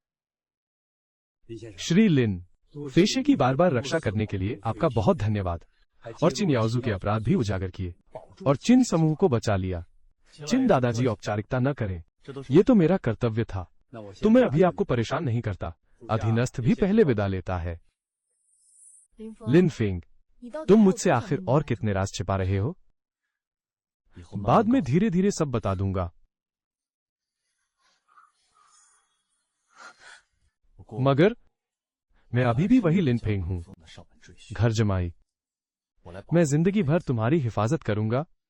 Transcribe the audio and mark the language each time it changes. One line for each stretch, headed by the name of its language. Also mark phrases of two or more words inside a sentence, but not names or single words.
Hindi: श्री लिन, पेशे की बार बार रक्षा करने के लिए आपका बहुत धन्यवाद। और चिन याओजू के अपराध भी उजागर किए और चिन समूह को बचा लिया। चिन दादाजी, औपचारिकता न करें, ये तो मेरा कर्तव्य था। तो मैं अभी आपको परेशान नहीं करता। अधीनस्थ भी पहले विदा लेता है।
Chinese: 林峰，
Hindi: लिन फिंग,
Chinese: 你到底
Hindi: तुम
Chinese: 还有
Hindi: मुझसे
Chinese: 多少
Hindi: आखिर
Chinese: 秘密
Hindi: और कितने राज छिपा रहे हो? बाद में धीरे धीरे सब बता दूंगा। मगर मैं अभी भी वही लिन फेंग हूं। घर जमाई, मैं जिंदगी भर तुम्हारी हिफाजत करूंगा।